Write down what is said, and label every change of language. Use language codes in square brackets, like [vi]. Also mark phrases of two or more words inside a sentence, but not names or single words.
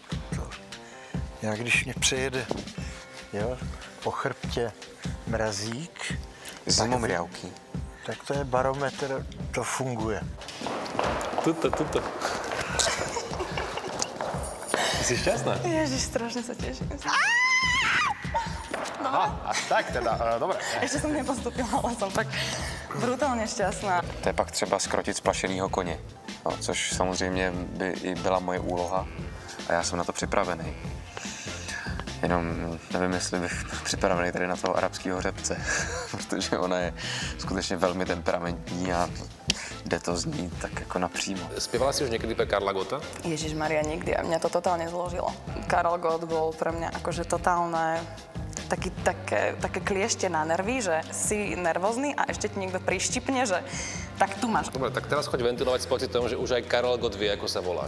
[cs] Já když mě přejede, jo, po chrbtě mrazík, [sk] Zimomriavky. [cs] tak to je barometr, to funguje. Tuto. Jsi šťastná? [sk] Ježiš, strašne sa teším. Aha, až tak teda, dobre. Ešte som nepostupila, ale som tak brutálně šťastná. [cs] To je pak třeba skrotit splašenýho koně, no, což samozřejmě by i byla moje úloha a já jsem na to připravený. Jenom nevím, jestli bych byl připravený tady na toho arabského řepce, protože ona je skutečně velmi temperamentní a jde to z ní tak jako napřímo. [sk] Spievala si už niekedy pre Karla Gotta? Ježišmaria, nikdy. A mňa to totálne zložilo. Karel Gott bol pre mňa akože totálne také kliešte na nervy, že si nervózny a ešte ti niekto prištipne, že tak tu máš. Dobre, tak teraz choď ventilovať s pocitom, že už aj Karel Gott vie, ako sa voláš.